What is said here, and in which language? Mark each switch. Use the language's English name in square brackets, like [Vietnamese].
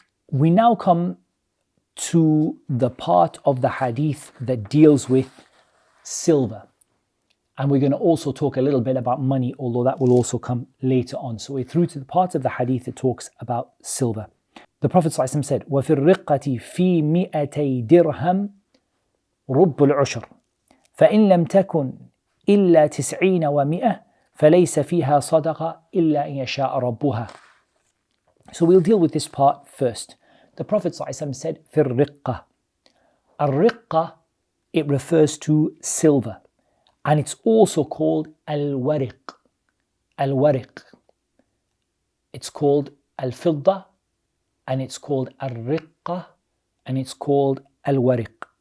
[English] We now come to the part of the hadith that deals with silver. And we're going to also talk a little bit about money, although that will also come later on. So we're through to the part of the hadith that talks about silver. The Prophet ﷺ said, [Arabic] وَفِي الرِّقَّةِ فِي مِئَتَيْ دِرْهَمْ رُبُّ الْعُشْرِ فَإِنْ لَمْ تَكُنْ إِلَّا 90 وَمِئَةٍ فَلَيْسَ فِيهَا صَدَقَةٌ إِلَّا إِنْ يَشَاءَ رَبُّهَا. [English] So we'll deal with this part first. The Prophet ﷺ said, [Arabic] فِي الرِّقَّةِ. [English] الرِّقَّة, it refers to silver. And it's also called al-wariq. Al-wariq. It's called al-fidda, and it's called al-riqqa, and it's called al-wariq.